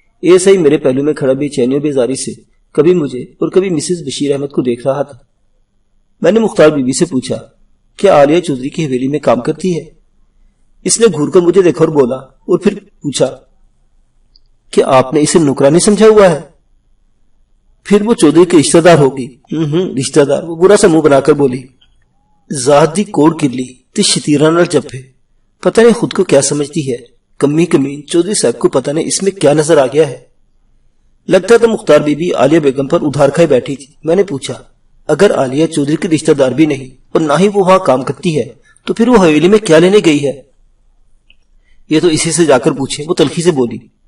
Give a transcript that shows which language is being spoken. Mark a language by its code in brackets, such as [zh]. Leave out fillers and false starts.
[ur] ایسا ہی میرے پہلو میں کھڑا بے چینی و بیزاری سے کبھی مجھے اور کبھی مسز بشیر احمد کو دیکھ رہا تھا. میں نے مختار بی بی سے پوچھا، کیا عالیہ چودھری کی حویلی میں کام کرتی ہے؟ اس نے گھور کر مجھے دیکھا اور بولا، اور پھر پوچھا، کیا آپ نے اسے نوکرانی سمجھا ہوا ہے؟ پھر وہ چودھری کے رشتہ دار ہوگی. رشتہ دار؟ وہ برا سا منہ بنا کر بولی، [pa] ذات دی کوڑ کرلی تے شتیرہ نال جپے. [ur] پتہ نہیں خود کو کیا سمجھتی ہے. کمی چودھری صاحب کو پتہ نہیں اس میں کیا نظر آ گیا ہے. لگتا تھا مختار بی بی عالیہ بیگم پر ادھار کھائے بیٹھی تھی. میں نے پوچھا، اگر عالیہ چودھری کی رشتہ دار بھی نہیں اور نہ ہی وہ وہاں کام کرتی ہے تو پھر وہ حویلی میں کیا لینے گئی ہے؟ یہ تو اسی سے جا کر پوچھے. وہ تلخی سے بولی.